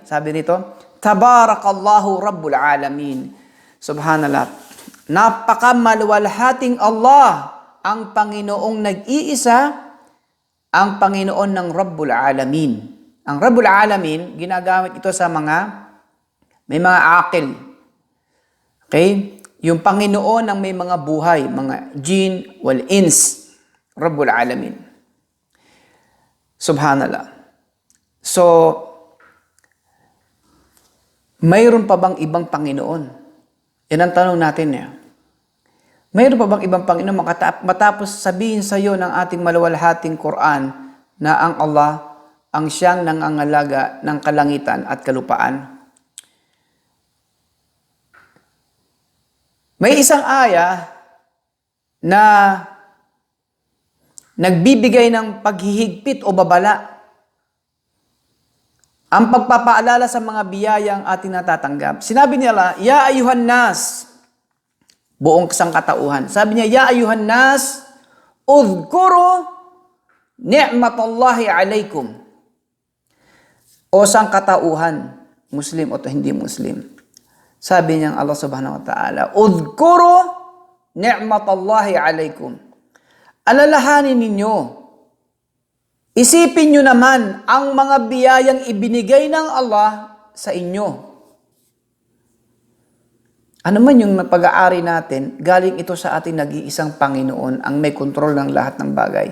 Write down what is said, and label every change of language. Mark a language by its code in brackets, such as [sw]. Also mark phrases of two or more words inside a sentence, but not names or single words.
[tl] Sabi nito, [ar] تبارك الله رب العالمين. Subhanallah. [tl] Napakamalwalhating Allah, ang Panginoong nag-iisa, ang Panginoon ng [ar] رب العالمين. [tl] Ang [ar] رب العالمين, [tl] ginagamit ito sa may mga akil. Okay? Yung Panginoon ng may mga buhay, mga jin, [ar] والإنس, رب العالمين. [tl] Subhanallah. So, mayroon pa bang ibang Panginoon? Yan ang tanong natin niya. Mayroon pa bang ibang Panginoon matapos sabihin sa iyo ng ating maluwalhating Quran na ang Allah ang siyang nangangalaga ng kalangitan at kalupaan? May isang aya na nagbibigay ng paghihigpit o babala. Ang pagpapaalala sa mga biyayang ating natatanggap. Sinabi nila, [ar] يا أيها الناس, [tl] buong sangkatauhan. Sabi niya, [ar] يا أيها الناس اذكروا نعمة الله عليكم. [tl] O sangkatauhan, Muslim o hindi Muslim. Sabi niya Allah [ar] سبحانه وتعالى اذكروا نعمة الله عليكم. [tl] Alalahanin ninyo, isipin nyo naman ang mga biyayang ibinigay ng Allah sa inyo. Ano man yung pag-aari natin, galing ito sa ating nag-iisang Panginoon, ang may kontrol ng lahat ng bagay.